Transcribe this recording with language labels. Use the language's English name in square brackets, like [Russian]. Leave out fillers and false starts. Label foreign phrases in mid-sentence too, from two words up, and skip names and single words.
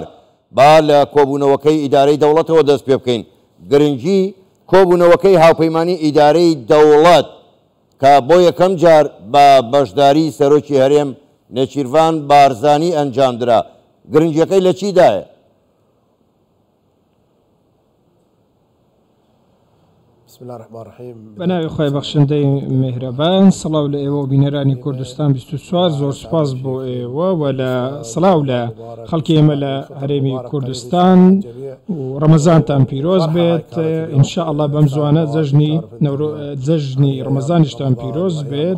[Central Kurdish] با لە کۆبوونەوەکەی ئیدارەی دەوڵەتەوە دەست پێ بکەین. گرنگی کۆبوونەوەکەی هاوپەیمانی ئیدارەی دەوڵەت کە بۆ یەکەم جار بە بەشداری سەرۆکی هەرێم نێچیروان بارزانی ئەنجامدرا، گرنگیەکەی لە چیدایە؟ [Arabic] بسم الله الرحمن الرحیم. [Central Kurdish] بەناوی خۆی بەخشندەی میهرەبان، سڵاو لە ئێوە و بینەرانی کوردستان 24. زۆر سپاس بۆ ئێوە و لە سڵاو لە خەڵکی ئێمە لە هەرێمی کوردستان و ڕەمەزانتان پیرۆز بێت. ئینشاءالله بەم زوانە جەژنی ڕەمەزانیشتان پیرۆز بێت.